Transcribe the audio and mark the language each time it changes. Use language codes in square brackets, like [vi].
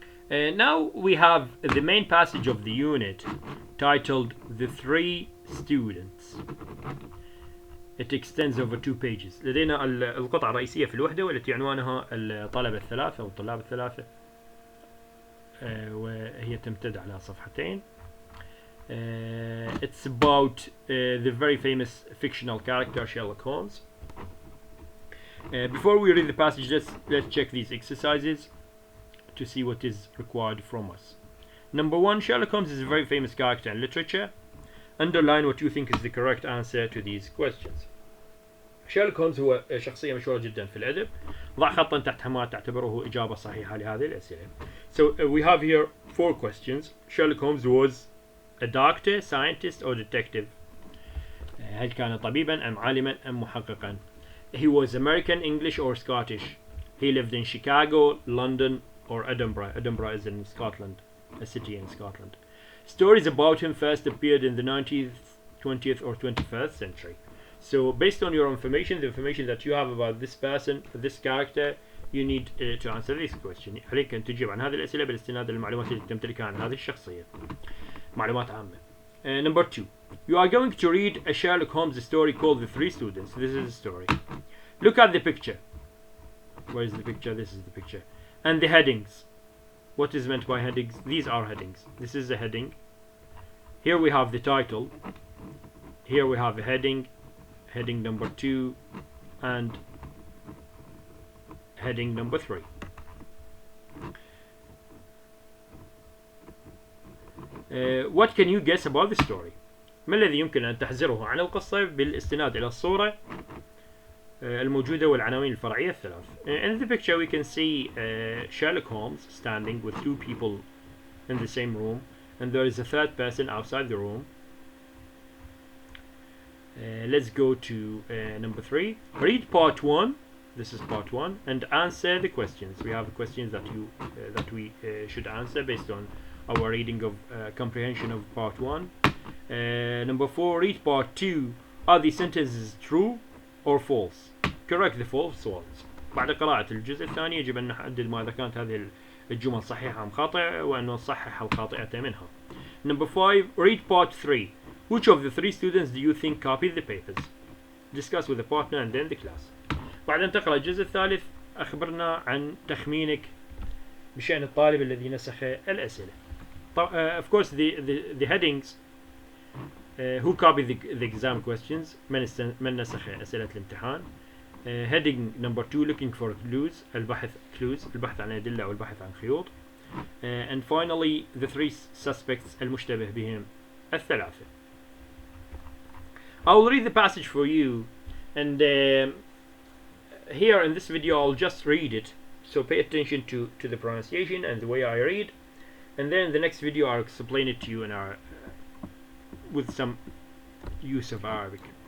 [en] Now we have the main passage of the unit titled The Three Students. It extends over 2 pages. [ar] لدينا القطعة الرئيسية في الوحدة والتي عنوانها الطلبة الثلاثة أو الطلاب الثلاثة، وهي تمتد على صفحتين. [en] It's about the very famous fictional character Sherlock Holmes. Before we read the passage, let's check these exercises to see what is required from us. Number 1, Sherlock Holmes is a very famous character in literature. Underline what you think is the correct answer to these questions. [ar] Sherlock Holmes هو شخصية مشهورة جدا في الأدب. ضع خطا تحت ما تعتبره إجابة صحيحة لهذه الأسئلة. [en] So we have here 4 questions. Sherlock Holmes was a doctor, scientist or detective. [ar] هل كان طبيبا أم عالما أم محققا؟ [en] He was American, English or Scottish. He lived in Chicago, London or Edinburgh. Edinburgh is in Scotland, a city in Scotland. Stories about him first appeared in the 19th, 20th or 21st century. So based on your information, the information that you have about this person, this character, you need to answer this question. [ar] عليك أن تجيب عن هذه الأسئلة بالاستناد للمعلومات التي تمتلكها عن هذه الشخصية. معلومات عامة. [en] Number 2. You are going to read a Sherlock Holmes story called The Three Students. This is a story. Look at the picture. Where is the picture? This is the picture. And the headings. What is meant by headings? These are headings. This is a heading. Here we have the title. Here we have a heading. Heading number 2 and heading number 3. What can you guess about the story? [ar] ما الذي يمكن أن تحزره عن القصة بالاستناد إلى الصورة الموجودة والعناوين الفرعية الثلاث. [en] In the picture we can see Sherlock Holmes standing with 2 people in the same room, and there is a third person outside the room. Let's go to number 3. Read part 1. This is part 1, and answer the questions. We have the questions that we should answer based on our reading of comprehension of part 1. Number 4. Read part 2. Are the sentences true or false? Correct the false ones. [ar] بعد قراءة الجزء الثاني يجب أن نحدد ماذا كانت هذه الجمل صحيحة أم خاطئة وأن نصحح الخاطئة منها. [en] Number 5. Read part 3. Which of the 3 students do you think copied the papers? Discuss with the partner and then the class. [ar] بعد أن تقرأ الجزء الثالث أخبرنا عن تخمينك بشأن الطالب الذي نسخ الأسئلة. [en] Of course the headings, who copied the exam questions, [ar] من نسخ أسئلة الامتحان. [en] Heading number 2, looking for clues, [ar] البحث عن أدلة أو البحث عن خيوط. [en] And finally the 3 suspects [ar] المشتبه بهم الثلاثة. [en] I will read the passage for you, and here in this video I'll just read it, so pay attention to the pronunciation and the way I read, and then in the next video I'll explain it to you in with some use of Arabic.